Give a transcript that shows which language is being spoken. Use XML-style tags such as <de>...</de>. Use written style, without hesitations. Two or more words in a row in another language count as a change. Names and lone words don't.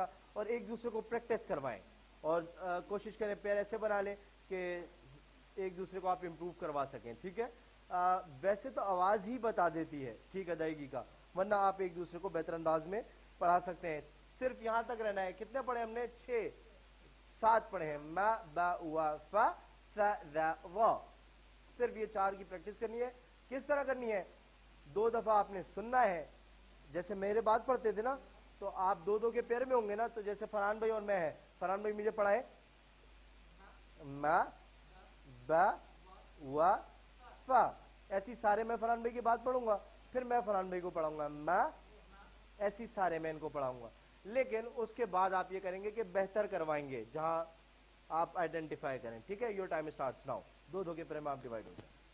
<ur>اور ایک دوسرے کو پریکٹس کروائیں اور کوشش کریں پیر ایسے بنا لیں کہ ایک دوسرے کو آپ امپروو کروا سکیں، ٹھیک ہے. ویسے تو آواز ہی بتا دیتی ہے ٹھیک ادائیگی کا، ورنہ آپ ایک دوسرے کو بہتر انداز میں پڑھا سکتے ہیں. صرف یہاں تک رہنا ہے. کتنے پڑھے ہم نے؟ 6 7 پڑھے ہیں. ما با وا فا ثا ذا وا. صرف یہ 4 کی پریکٹس کرنی ہے. کس طرح کرنی ہے؟ 2 دفعہ آپ نے سننا ہے. جیسے میرے بات پڑھتے تھے نا، تو آپ 2 کے پیر میں ہوں گے نا، تو جیسے فرحان بھائی اور میں ہے، فرحان بھائی مجھے پڑھائیں. ما با وا فا. ایسی سارے میں فرحان بھائی کی بات پڑھوں گا، پھر میں فرحان بھائی کو پڑھاؤں گا ما. ایسی سارے میں ان کو پڑھاؤں گا. لیکن اس کے بعد آپ یہ کریں گے کہ بہتر کروائیں گے جہاں آپ آئیڈینٹیفائی کریں، ٹھیک ہے.</ur> <en>Your time starts now.</en> <ur>2 کے پیر میں آپ ڈیوائیڈ ہو جائیں.</ur>